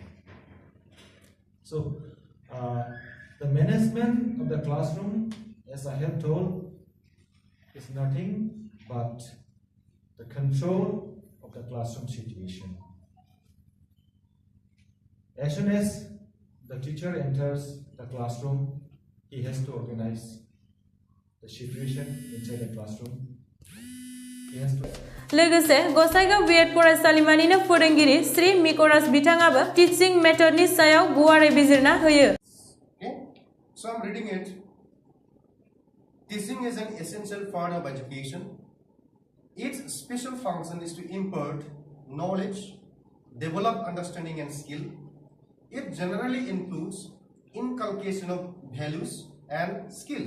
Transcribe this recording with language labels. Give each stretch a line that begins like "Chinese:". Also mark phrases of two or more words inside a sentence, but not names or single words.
English: So, the management of the classroom, as I have told, is nothing but the control of the classroom situation. As soon as the teacher enters the classroom, he has to organize the situation inside the classroom. He has to.
Bodo: लोगोसे गसाइगाव बीएड फरायसालिमानिनो फोरोंगिरि श्री मिकराज बिथाङाबो
English: teaching methodनि
Bodo: सायाव गुवारै बिजिरना होयो
English: Okay, so I'm reading it. Teaching is an essential part of education. Its special function is to impart knowledge, develop understanding and skill. It generally includes inculcation of values and skills.